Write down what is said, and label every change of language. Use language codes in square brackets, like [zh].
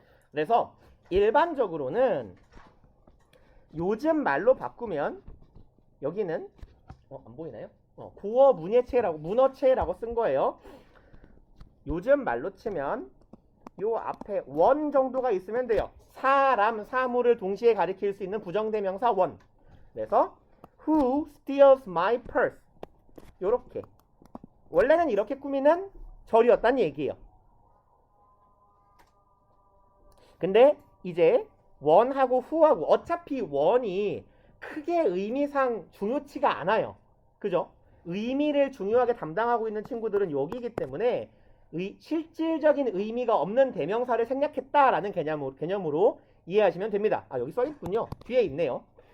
[ko] 그래서 일반적으로는 요즘 말로 바꾸면 여기는 안 보이나요? 고어 문어체라고 쓴 거예요. 요즘 말로 치면 요 앞에 원 정도가 있으면 돼요. 사람, 사물을 동시에 가리킬 수 있는 부정대명사 원. 그래서 [en] Who steals my purse? [ko] 요렇게. 원래는 이렇게 꾸미는 절이었단 얘기예요. 근데 이제 원하고 who하고 어차피 원이 크게 의미상 중요치가 않아요. 그죠? 의미를 중요하게 담당하고 있는 친구들은 여기이기 때문에 실질적인 의미가 없는 대명사를 생략했다라는 개념으로 이해하시면 됩니다. 여기 써있군요. 뒤에 있네요.